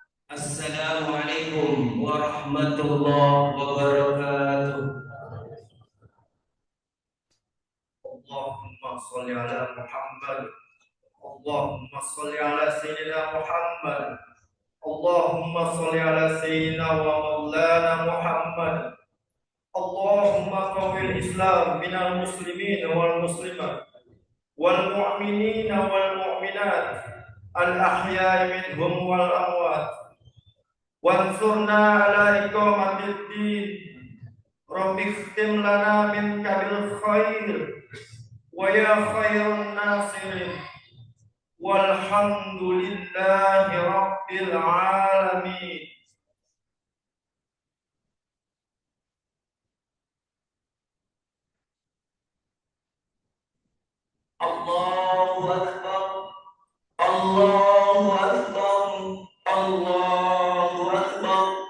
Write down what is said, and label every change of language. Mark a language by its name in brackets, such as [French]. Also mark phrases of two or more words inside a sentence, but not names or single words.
[Arabic] السلام عليكم ورحمة الله وبركاته. اللهم صل على محمد. اللهم صل على سيدنا محمد. اللهم صل على سيدنا ومولانا محمد. اللهم قو الإسلام من المسلمين والمسلمات والمؤمنين والمؤمنات الأحياء منهم والأموات وانصرنا على إقامة الدين. رب اختم لنا من قبل الخير ويا خير الناصرين والحمد لله رب العالمين. الله أكبر، الله أكبر، الله أكبر,